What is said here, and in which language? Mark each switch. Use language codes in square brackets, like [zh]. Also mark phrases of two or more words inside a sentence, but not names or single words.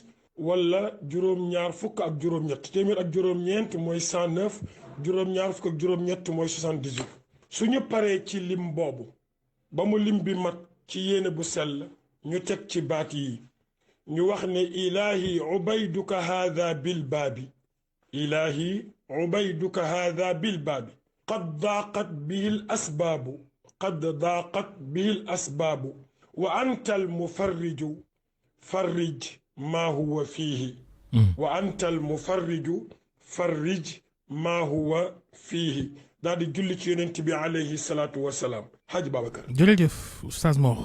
[wo] wala juróom-ñaar fukk ak juróom-ñett téeméer ak juróom-ñeent mooy 109 juróom-ñaar fukk ak juróom-ñett mooy 78 suñu paree ci lim boobu ba mu lim bi mat ci yéene bu sell ñu teg ci baat yi ñu wax ne [ar] إلهي عبيدك هذا بالباب إلهي عبيدك هذا بالباب قد ضاقت به الأسباب قد ضاقت به الأسباب وأنت المفرج فرج ما هو فيه وأنت المفرج فرج ما هو فيه [wo] daal di julli ci yonent bi [ar] عليه الصلاة والسلام Hadj Babacar. [wo] jërëjëf Oustaz Mor.